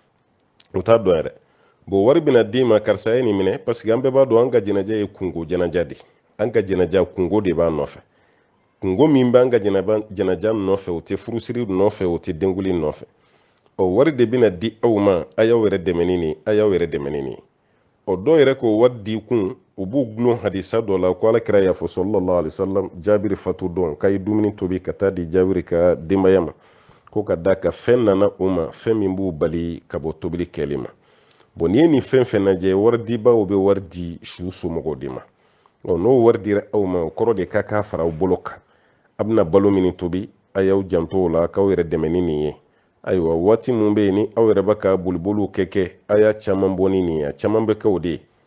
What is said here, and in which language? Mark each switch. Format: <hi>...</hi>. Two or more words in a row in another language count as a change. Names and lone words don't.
<bm>u t'a dɔn yɛrɛ bon wari bɛna d'i ma karisa ye nin minɛ</bm> <fr>parce que</fr> <bm>an bɛɛ b'a dɔn an ka jɛnɛjɛ ye kungo jɛnɛja de an ka jɛnɛja kungo de b'a nɔfɛ kungo min b'an ka jɛnɛja nɔfɛ o tɛ furusiri nɔfɛ o tɛ denkuli nɔfɛ o wari de bɛna di aw ma a y'aw yɛrɛ dɛmɛ ni nin a y'aw yɛrɛ dɛmɛ ni nin o dɔw yɛrɛ k'o wari di kun u b'u gulon hadisa dɔ la ko alakira y'a fɔ</bm> <ar>صلى الله عليه وسلم</ar> <bm>jabiri fatu don k'a ye dumuni tobi ka taa di jabiri ka denbaya ma ko ka da ka fɛn nana o ma fɛn min b'u bali ka bɔ tobili kɛli ma bon n'i ye nin fɛn fɛn lajɛ wari dibaw bɛ wari di su somɔgɔw de ma n'o wari dira aw ma o kɔrɔ de k'a fara aw bolo kan a bɛna balo min tobi a y'aw janto o la k'aw yɛrɛ dɛmɛ ni nin ye ayiwa waati mun bɛ yen ni aw yɛrɛ bɛ ka boliboliw kɛ a y'a caman bɔ ni nin ye a caman bɛ kɛ o de ye</bm>